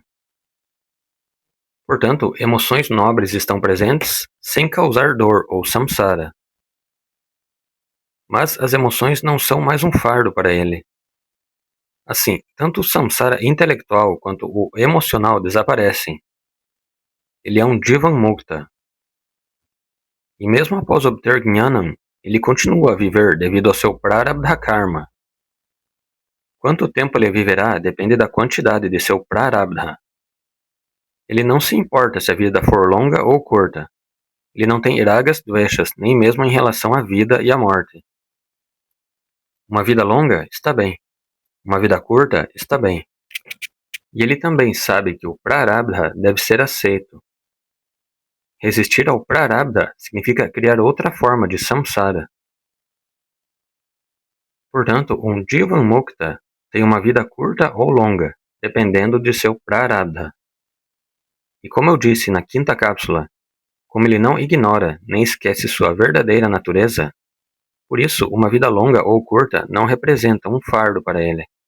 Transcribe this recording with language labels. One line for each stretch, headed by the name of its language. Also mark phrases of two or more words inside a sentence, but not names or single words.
Portuguese: Portanto, emoções nobres estão presentes sem causar dor ou samsara. Mas as emoções não são mais um fardo para ele. Assim, tanto o samsara intelectual quanto o emocional desaparecem. Ele é um
Sanskrit: jivan mukta.
Portuguese: E mesmo após obter jnanam, ele continua a viver devido ao seu
Sanskrit: prarabdha karma.
Portuguese: Quanto tempo ele viverá depende da quantidade de seu prarabdha. Ele não se importa se a vida for longa ou curta. Ele não tem
Sanskrit: ragas dveshas,
Portuguese: nem mesmo em relação à vida e à morte. Uma vida longa está bem. Uma vida curta está bem. E ele também sabe que o prarabdha deve ser aceito. Resistir ao prarabdha significa criar outra forma de samsara. Portanto, um
Sanskrit: jivan mukta
Portuguese: tem uma vida curta ou longa, dependendo de seu prarabdha. E como eu disse na quinta cápsula, como ele não ignora nem esquece sua verdadeira natureza, Por isso, uma vida longa ou curta não representa um fardo para ele.